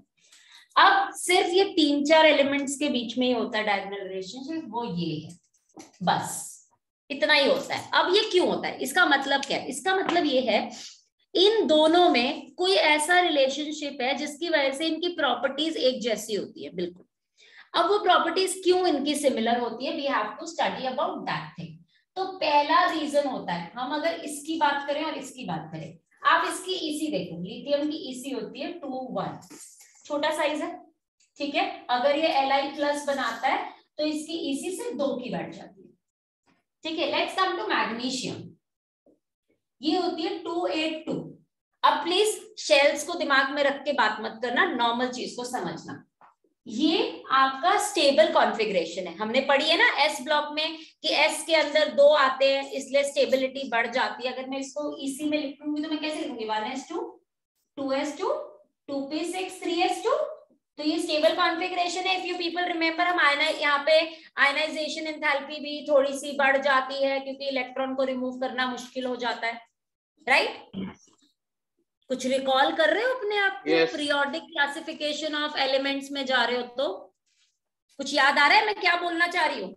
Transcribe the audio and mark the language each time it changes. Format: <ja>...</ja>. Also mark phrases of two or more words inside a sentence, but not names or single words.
<hi>अब सिर्फ ये 3-4 एलिमेंट्स के बीच में ही होता है</hi> <en>diagonal relationship,</en> <hi>वो ये है, बस इतना ही होता है। अब ये क्यों होता है? इसका मतलब क्या है? इसका मतलब ये है इन दोनों में कोई ऐसा रिलेशनशिप है जिसकी वजह से इनकी प्रॉपर्टीज एक जैसी होती है, बिल्कुल। अब वो प्रॉपर्टीज क्यों इनकी सिमिलर होती है,</hi> <en>We have to study about that thing.</en> <hi>तो पहला रीजन होता है, हम अगर इसकी बात करें और इसकी बात करें, आप इसकी ईसी देखो, लिथियम की ईसी होती है 2,1, छोटा साइज है, ठीक है। अगर ये Li+ बनाता है तो इसकी ईसी से 2 की बैठ जाती है, ठीक है।</hi> <en>Let's come to magnesium,</en> <hi>ये होती है</hi> <en>282।</en> <hi>अब प्लीज शेल्स को दिमाग में रख के बात मत करना, नॉर्मल चीज को समझना। ये आपका</hi> <en>stable configuration</en> <hi>है, हमने पढ़ी है ना</hi> <en>s block</en> <hi>में कि एस के अंदर 2 आते हैं इसलिए स्टेबिलिटी बढ़ जाती है। अगर मैं इसको ईसी में लिखूंगी तो मैं कैसे लिखूंगी? 1s2, 2s2, 2p6, 3s2। तो ये</hi> <en>stable configuration</en> <hi>है।</hi> <en>If you people remember,</en> <hi>हम यहाँ पे</hi> <en>ionization enthalpy</en> <hi>भी थोड़ी सी बढ़ जाती है क्योंकि इलेक्ट्रॉन को रिमूव करना मुश्किल हो जाता है, राइट? कुछ रिकॉल कर रहे हो अपने आप को?</hi> <en>periodic classification of elements</en> <hi>में जा रहे हो तो कुछ याद आ रहा है मैं क्या बोलना चाह रही हूँ?</hi>